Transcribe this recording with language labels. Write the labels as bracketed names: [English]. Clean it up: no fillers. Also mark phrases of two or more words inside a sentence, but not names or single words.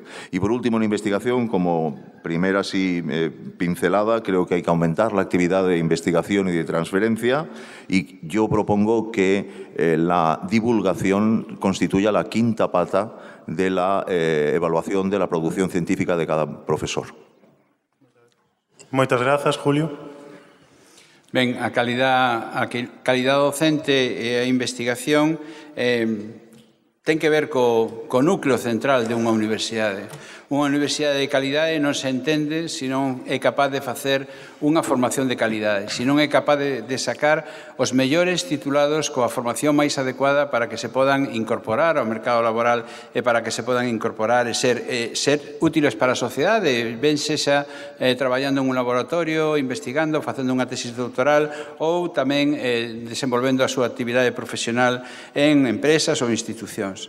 [Spanish] Y por último, en investigación, como primera pincelada, creo que hay que aumentar la actividad de investigación y de transferencia y yo propongo que la divulgación constituya la quinta pata de la evaluación de la producción científica de cada profesor. [Galician] Moitas grazas, Julio. Ben, a calidad docente e a investigación ten que ver co núcleo central de unha universidade. Unha universidade de calidade non se entende se non é capaz de facer unha formación de calidade, se non é capaz de sacar os mellores titulados coa formación máis adecuada para que se podan incorporar ao mercado laboral e para que se podan incorporar e ser útiles para a sociedade, ben sexa traballando en un laboratorio, investigando, facendo unha tesis doutoral ou tamén desenvolvendo a súa actividade profesional en empresas ou institucións.